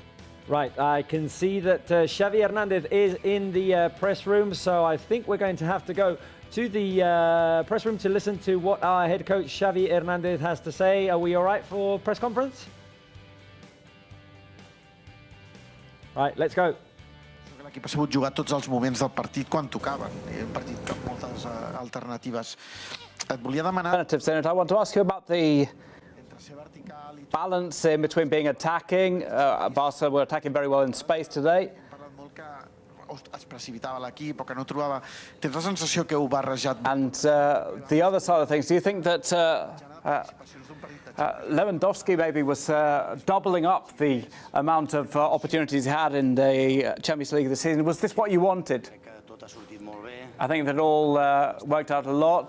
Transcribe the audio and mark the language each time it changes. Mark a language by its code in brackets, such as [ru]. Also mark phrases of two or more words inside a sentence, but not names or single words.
[en] Right, I can see that Xavi Hernandez is in the press room, so I think we're going to have to go to the press room to listen to what our head coach Xavi Hernandez has to say. Are we all right for press conference? Right, let's go. [ca] L'equip ha sabut jugar tots els moments del partit quan tocaven. Un partit amb moltes alternatives. Et volia demanar... [en] Senator, I want to ask you about the balance in between being attacking. Barca were attacking very well in space today. [ca] Es precipitava l'equip o que no trobava... Tens la sensació que heu barrejat... [en] And the other side of things, do you think that Lewandowski maybe was doubling up the amount of opportunities he had in the Champions League this season. Was this what you wanted? I think that all worked out a lot.